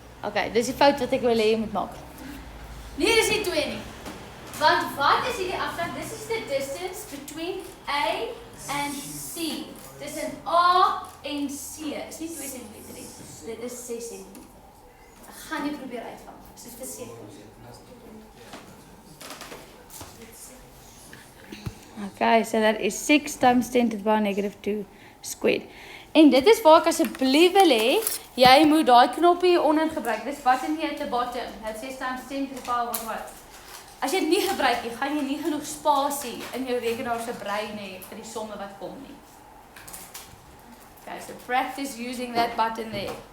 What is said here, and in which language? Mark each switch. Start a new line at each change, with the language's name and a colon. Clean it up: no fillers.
Afrikaans: Okay, dis die fout wat ek wil hê jy moet maak. Nee, dis nie 2 nie. Want wat is hierdie afstand?
English: This is the distance between A and C.
Afrikaans: Tussen A en C. Is nie 2 centimeter nie. Dit is 6 centimeter. Ek gaan nie probeer uitvang. Dis verseker.
English: Okay, so that is 6 times 10 to the power negative 2 squared.
Afrikaans: En dit is waar ek asseblief wil hê, jy moet daai knoppie onderin gebruik. Dis
English: button here at the bottom. That says times 10 to the power of what?
Afrikaans: As jy dit nie gebruik nie, gaan jy nie genoeg spasie in jou rekenaar se brein hê vir die somme wat kom nie.
English: Okay, so practice using that button there.